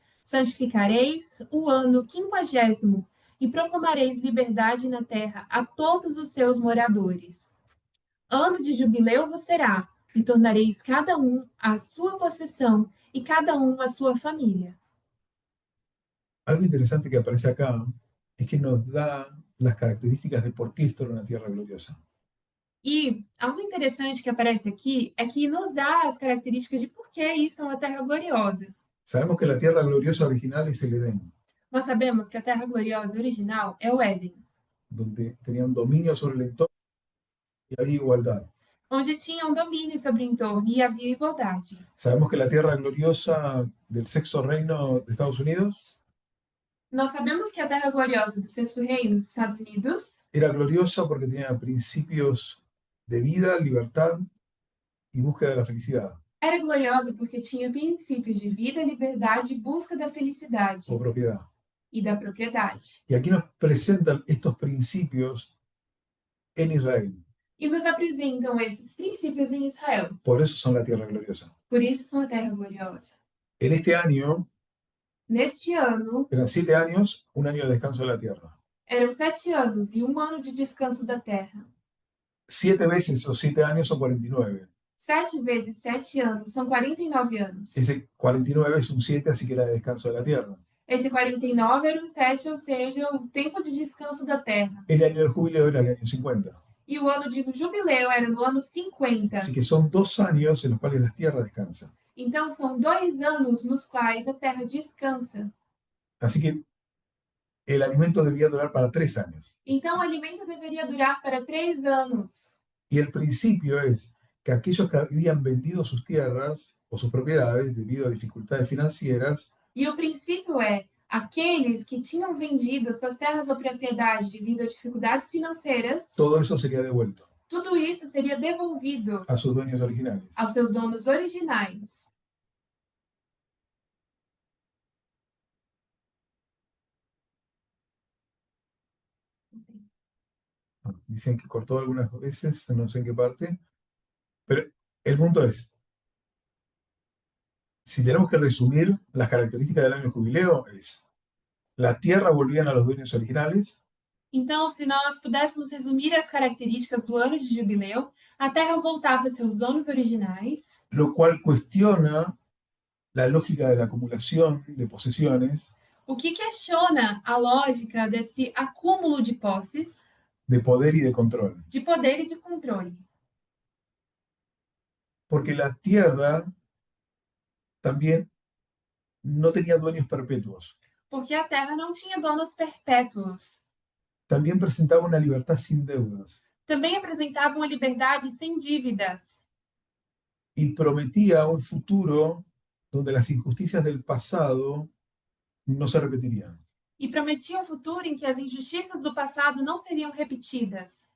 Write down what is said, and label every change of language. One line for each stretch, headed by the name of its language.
Portuguese: Santificareis o ano 50º, e proclamareis liberdade na terra a todos os seus moradores. Ano de jubileu vos será, e tornareis cada um a sua possessão, e cada um a sua família.
Spanish: Algo interesante que aparece acá es que nos da las características de por qué esto era una tierra gloriosa.
Portuguese: E algo interessante que aparece aqui é que nos dá as características de por que isso é uma terra gloriosa.
Spanish: Sabemos que la tierra gloriosa original es el Edén,
Portuguese: Nós sabemos que a terra gloriosa original é o Éden,
Spanish: donde tenían dominio sobre el entorno y había igualdad.
Portuguese: onde tinha um domínio sobre o entorno e havia igualdade.
Spanish: Sabemos que la tierra gloriosa del sexto reino de Estados Unidos
Portuguese: Nós sabemos que a terra gloriosa do Sexto Reino dos Estados Unidos
Spanish: era gloriosa porque tenía principios de vida, libertad y búsqueda de la felicidad
Portuguese: era gloriosa porque tinha princípios de vida, liberdade e busca da felicidade
Spanish: o propiedad.
Portuguese: e da propriedade.
Spanish: Y aquí nos presentan estos principios en Israel.
Portuguese: E nos apresentam esses princípios em Israel.
Spanish: Por eso son la tierra gloriosa.
Portuguese: Por isso são a terra gloriosa.
Spanish: En este año,
Portuguese: Neste ano,
Spanish: eran 7 años, un año de descanso de la tierra.
Portuguese: eram 7 anos e um ano de descanso da terra.
Spanish: 7 veces esos 7 años son 49.
Portuguese: 7 vezes 7 anos são 49 anos.
Spanish: Ese 49 es un 7, así que era de descanso de la tierra.
Portuguese: Esse 49 era o 7, ou seja, o tempo de descanso da terra.
Spanish: El año del jubileo era el año 50.
Portuguese: E o ano de jubileu era no ano 50.
Spanish: Así que son 2 años en los cuales la tierra descansa.
Portuguese: Então, são 2 anos nos quais a terra descansa.
Spanish: Así que el alimento debía durar para 3 años.
Portuguese: Então, o alimento deveria durar para 3 anos.
Spanish: Y el principio es que aquellos que habían vendido sus tierras o sus propiedades debido a dificultades financieras,
Portuguese: E o princípio é, aqueles que tinham vendido suas terras ou propriedades devido a dificuldades financeiras,
Spanish: todo eso sería devuelto
Portuguese: tudo isso seria devolvido
Spanish: a sus dueños originales.
Portuguese: aos seus donos originais.
Spanish: Dicen que cortó algunas veces, no sé en qué parte, pero el punto es, si tenemos que resumir las características del año jubileo, es la tierra volvían a los dueños originales,
Portuguese: Então, se nós pudéssemos resumir as características do ano de jubileu, a terra voltava a seus donos originais,
Spanish: lo cual cuestiona la lógica de la acumulación de posesiones,
Portuguese: o que questiona a lógica desse acúmulo de posses,
Spanish: de poder y de control.
Portuguese: de poder e de controle.
Spanish: Porque la tierra también no tenía dueños perpetuos.
Portuguese: Porque a terra não tinha donos perpétuos.
Spanish: También presentaba una libertad sin deudas
Portuguese: Também apresentava uma liberdade sem dívidas
Spanish: y prometía un futuro donde las injusticias del pasado no se repetirían.
Portuguese: e prometia um futuro em que as injustiças do passado não seriam repetidas.